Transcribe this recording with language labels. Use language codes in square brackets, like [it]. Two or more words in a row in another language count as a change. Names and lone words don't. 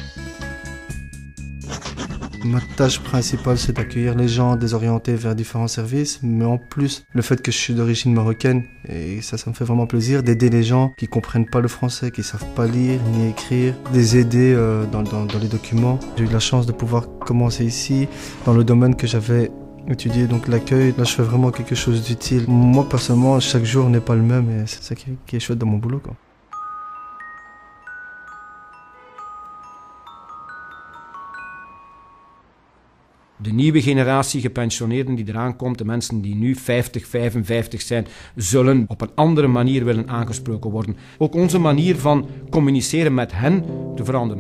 [fr] Ma tâche principale, c'est d'accueillir les gens, de les orienter vers différents services, mais en plus, le fait que je suis d'origine marocaine, et ça me fait vraiment plaisir d'aider les gens qui comprennent pas le français, qui savent pas lire ni écrire, de les aider dans les documents. J'ai eu la chance de pouvoir commencer ici, dans le domaine que j'avais étudié, donc l'accueil. Là, je fais vraiment quelque chose d'utile. Moi, personnellement, chaque jour n'est pas le même, et c'est ça qui est chouette dans mon boulot, quoi. [nl] De nieuwe generatie gepensioneerden die eraan komt, de mensen die nu 50, 55 zijn, zullen op een andere manier willen aangesproken worden. Ook onze manier van communiceren met hen te veranderen.